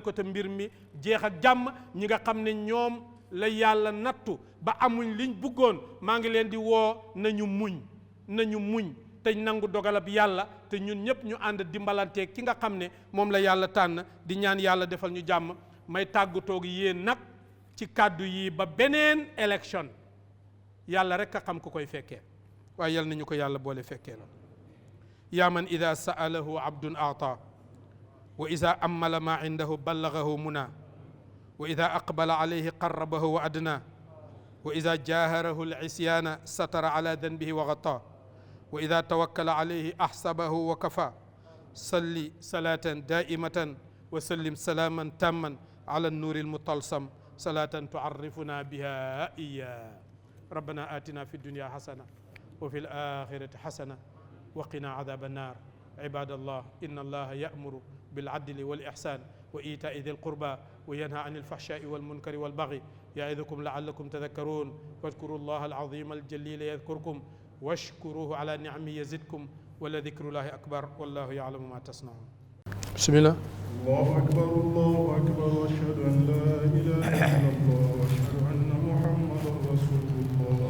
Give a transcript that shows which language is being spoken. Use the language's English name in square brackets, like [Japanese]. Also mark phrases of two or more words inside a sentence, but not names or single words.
[Wolof] ko te mbir mi jeex ak jàmm ñi nga xam ne ñoom la yàlla nattu ba amuñ liñ bëggoon maa ngi leen di woo nañu muñ te nangu dogalab yàlla te ñun ñëpp ñu ànd dimbalanteeg ki nga xam ne moom la yàlla tànn di ñaan yàlla defal ñu jàmm may tàggatoog yéen nag ci kàddu yi ba beneen élection yàlla rek a xam ku koy fekkee waaye yal nañu ko yàlla boole fekkee la [Arabic] يا من إذا سأله عبد أعطى وإذا أمّل ما عنده بلّغه منى وإذا أقبل عليه قرّبه وأدنى وإذا جاهره العصيان ستر على ذنبه وغطّى وإذا توكّل عليه أحسبه وكفى صلّ صلاة دائمة وسلّم سلاما تامّا على النور المطلسم صلاة تعرّفنا بها إيا ربنا آتنا في الدنيا حسنة وفي الآخرة حسنة وقنا عذاب النار عباد الله إن الله يأمر بالعدل والإحسان وإيتاء ذي القربى وينهى عن الفحشاء والمنكر والبغي يعدكم لعلكم تذكّرون واذكروا الله العظيم الجليل يذكركم واشكروه على نعمه يزدكم ولذكر الله أكبر والله يعلم ما تصنعون. Bismillah. الله أكبر الله أكبر وأشهد أن لا إله إلا الله وأشهد أن محمدا رسول الله